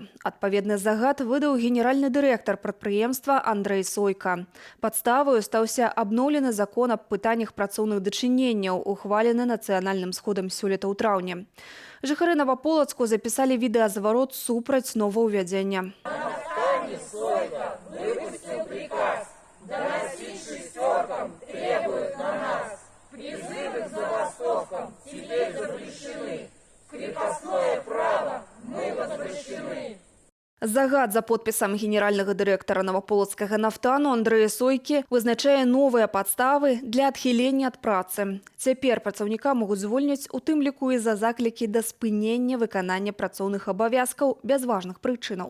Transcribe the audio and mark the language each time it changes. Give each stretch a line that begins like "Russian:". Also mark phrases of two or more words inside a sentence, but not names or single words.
Belarusian: Адпаведны загад выдаў генеральны дырэктар прадпрыемства Андрэй Сойка. Падставаю стаўся абноўлены закон аб пытаннях працоўных дачыненняў, ухвалены нацыянальным сходам сёлета ў траўні. Жыхары Новаполацку запісалі відэазварот супраць новаўвядзення.
Russian: Нафтане Сойка выпустил приказ. Доносить шестеркам требует на нас. Призывы к забастовкам теперь запрещены. Крепостное право мы возвращены.
Belarusian: Загад за подпісам генеральнага дырэктара Новаполацкага нафтану Андрэя Сойкі вызначае новыя падставы для адхілення ад працы. Цяпер працаўніка могуць звольніць, у тым ліку і за заклікі да спынення выканання працоўных абавязкаў без важных прычынаў.